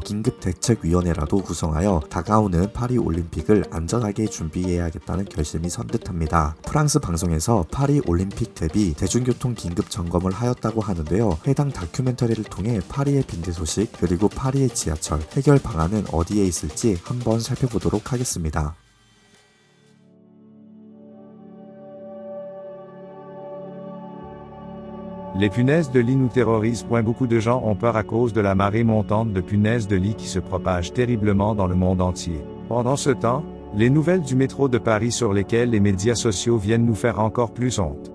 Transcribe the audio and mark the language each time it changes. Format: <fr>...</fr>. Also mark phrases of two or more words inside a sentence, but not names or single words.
<ko>긴급대책위원회라도 구성하여 다가오는 파리 올림픽을 안전하게 준비해야겠다는 결심이 선뜻합니다. 프랑스 방송에서 파리 올림픽 대비 대중교통 긴급 점검을 하였다고 하는데요. 해당 다큐멘터리를 통해 파리의 빈대 소식 그리고 파리의 지하철 해결 방안은 어디에 있을지 한번 살펴보도록 하겠습니다.</ko> <fr>Les punaises de lit nous terrorisent. Beaucoup de gens ont peur à cause de la marée montante de punaises de lit qui se propage terriblement dans le monde entier. Pendant ce temps, les nouvelles du métro de Paris sur lesquelles les médias sociaux viennent nous faire encore plus honte.</fr>